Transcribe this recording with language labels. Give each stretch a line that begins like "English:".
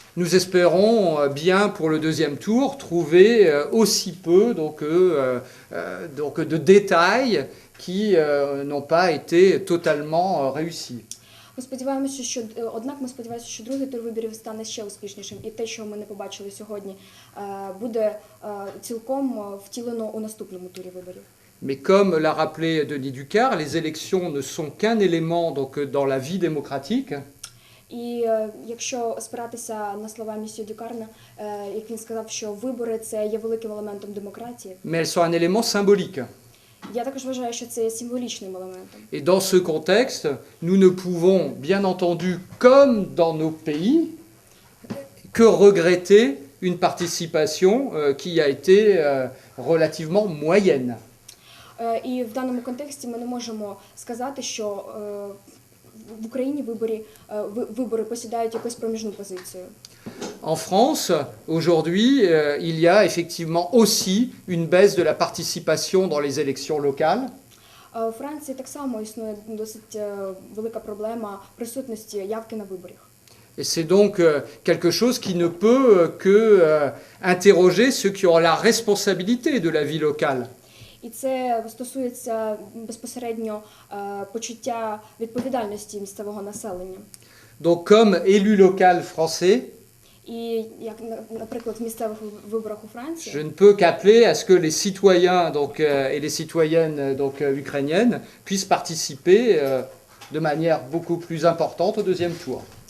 French: Nous espérons bien pour le deuxième tour trouver aussi peu donc de détails qui n'ont pas été totalement réussis.
Ukrainian: Ми сподіваємося, ми сподіваємося, що другий тур виборів стане ще успішнішим, і те, що ми не побачили сьогодні, буде цілком втілено у наступному турі виборів.
French: Mais comme l'a rappelé Denis Ducard, les élections ne sont qu'un élément donc, dans la vie démocratique.
Ukrainian: І якщо спиратися на слова місьє Дюкарна, як він сказав, що вибори – це є великим елементом демократії.
French: Mais elles sont un élément symbolique.
Ukrainian: Я також вважаю, що це є символічним елементом.
French: Et dans ce contexte, nous ne pouvons, bien entendu, comme dans nos pays, que regretter une participation qui a été relativement moyenne.
Ukrainian: І в даному контексті ми не можемо сказати, що в Україні вибори посідають якусь проміжну позицію.
French: En France, aujourd'hui, il y a effectivement aussi une baisse de la participation dans les élections locales.
Ukrainian: У Франції так само існує досить велика проблема присутності явки на виборах.
French: Et c'est donc quelque chose qui ne peut que interroger ceux qui ont la responsabilité de la vie locale.
Ukrainian: І це стосується безпосередньо почуття відповідальності місцевого населення.
French: Donc, comme élu local français,
Ukrainian: І як, наприклад, в місцевих виборах у Франції,
French: je ne peux qu'appeler à ce que les citoyens donc, et les citoyennes donc, ukrainiennes puissent participer de manière beaucoup plus importante au deuxième tour.